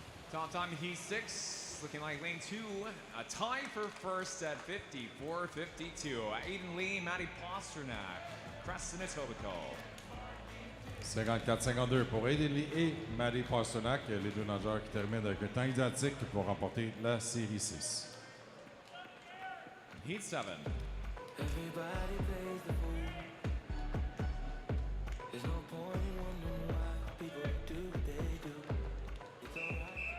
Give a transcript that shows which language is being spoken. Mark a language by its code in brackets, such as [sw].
[en] Top time Heat 6, looking like lane 2, a tie for first at 54.52. Aiden Lee, Maddie Pasternak, Crescent Etobicoke. [fr] 54-52 pour Aiden Lee et Maddie Pasternak, les deux nageurs qui terminent avec un temps identique pour remporter la série 6. [en] Heat 7. Everybody plays the fool. There's no point in wondering why people do what they do. It's alright.